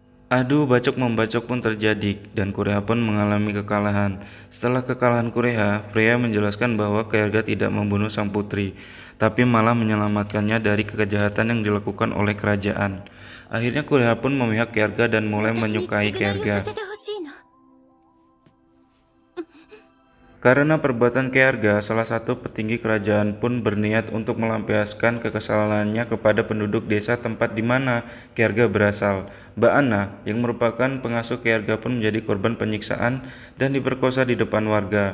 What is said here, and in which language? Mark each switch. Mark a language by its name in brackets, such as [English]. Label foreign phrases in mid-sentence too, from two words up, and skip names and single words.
[Indonesian] Adu bacok-membacok pun terjadi dan Kureha pun mengalami kekalahan. Setelah kekalahan Kureha, Freya menjelaskan bahwa Kjaerga tidak membunuh sang putri, tapi malah menyelamatkannya dari kejahatan yang dilakukan oleh kerajaan. Akhirnya Kureha pun memihak Kjaerga dan mulai [Japanese] 私に [Indonesian] menyukai [Japanese] 償いをさ [Indonesian] Kjaerga. [Japanese] せてほしいの。 [Indonesian] Karena perbuatan Kjaerga, salah satu petinggi kerajaan pun berniat untuk melampiaskan kekesalannya kepada penduduk desa tempat di mana Kjaerga berasal. Mbak Anna, yang merupakan pengasuh Kjaerga pun menjadi korban penyiksaan dan diperkosa di depan warga.